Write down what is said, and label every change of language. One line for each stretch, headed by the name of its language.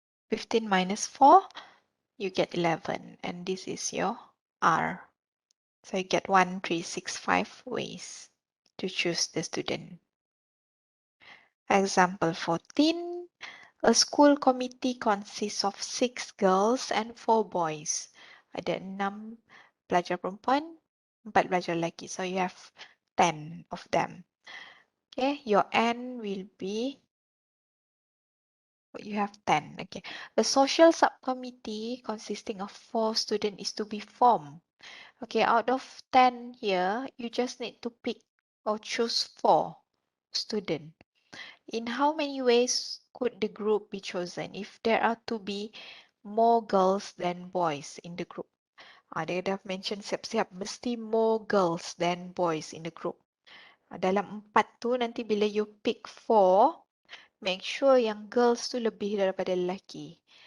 English: 15 minus 4, you get 11, and this is your r. So you get 1365 ways to choose the student. Example 14. A school committee consists of 6 girls and 4 boys.
Malay: Ada 6 pelajar perempuan, 4 pelajar lelaki.
English: So you have 10 of them. Okay, your N will be, you have 10. Okay, a social subcommittee consisting of 4 students is to be formed. Okay, out of 10 here, you just need to pick or choose 4 students. In how many ways could the group be chosen if there are to be more girls than boys in the group?
Malay: Dia dah
English: mention
Malay: siap-siap mesti
English: more girls than boys in the group.
Malay: Dalam 4 tu nanti bila
English: you pick
Malay: 4,
English: make sure
Malay: yang girls tu lebih daripada lelaki.